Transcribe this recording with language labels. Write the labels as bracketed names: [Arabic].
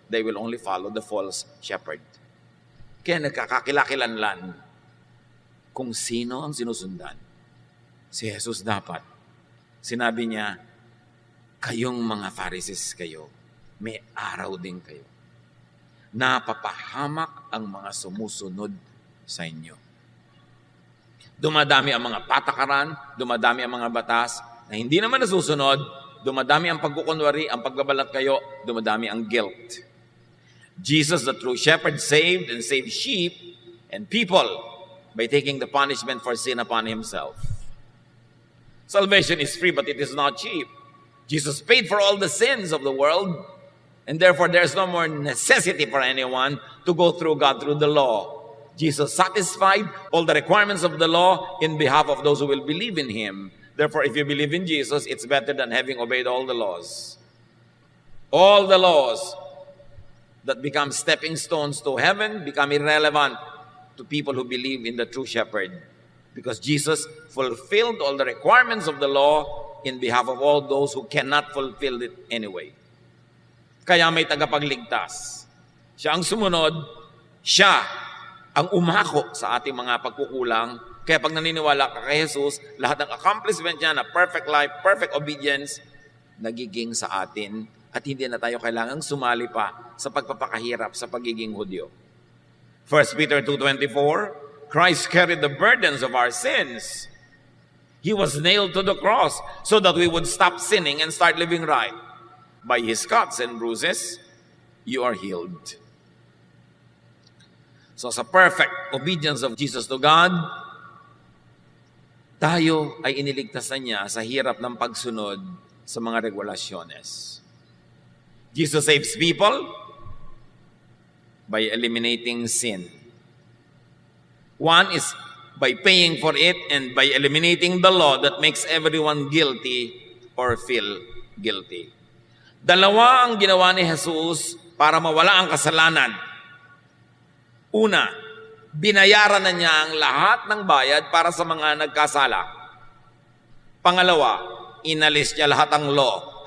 [English] They will only follow the false shepherd. [Filipino] Kaya nagkakakilakilanlan kung sino ang sinusundan. Si Jesus dapat. Sinabi niya, kayong mga Pharisees kayo, may araw din kayo. Napapahamak ang mga sumusunod sa inyo. Dumadami ang mga patakaran, dumadami ang mga batas na hindi naman nasusunod, dumadami ang pagkukunwari, ang pagbabalat kayo, dumadami ang guilt. [English] Jesus, the true shepherd, saved and saved sheep and people by taking the punishment for sin upon himself. Salvation is free, but it is not cheap. Jesus paid for all the sins of the world, and therefore there is no more necessity for anyone to go through God through the law. Jesus satisfied all the requirements of the law in behalf of those who will believe in him. Therefore, if you believe in Jesus, it's better than having obeyed all the laws. All the laws that become stepping stones to heaven become irrelevant to people who believe in the true shepherd. Because Jesus fulfilled all the requirements of the law in behalf of all those who cannot fulfill it anyway. [Filipino] Kaya may tagapagligtas. Siya ang sumunod, siya ang umako sa ating mga pagkukulang. Kaya pag naniniwala ka kay Jesus, lahat ng accomplishment niya na [English] perfect life, perfect obedience, [Filipino] nagiging sa atin at hindi na tayo kailangang sumali pa sa pagpapakahirap sa pagiging Hudyo. [English] 1 Peter 2:24, Christ carried the burdens of our sins. He was nailed to the cross so that we would stop sinning and start living right. By his cuts and bruises, you are healed. So [Filipino] sa [English] perfect obedience of Jesus to God, [Filipino] tayo ay iniligtasan niya sa hirap ng pagsunod sa mga regulasyones. [English] Jesus saves people by eliminating sin. One is by paying for it and by eliminating the law that makes everyone guilty or feel guilty. [Filipino] Dalawa ang ginawa ni Jesus para mawala ang kasalanan. Una, binayaran na niya ang lahat ng bayad para sa mga nagkasala. Pangalawa, inalis niya lahat ng law.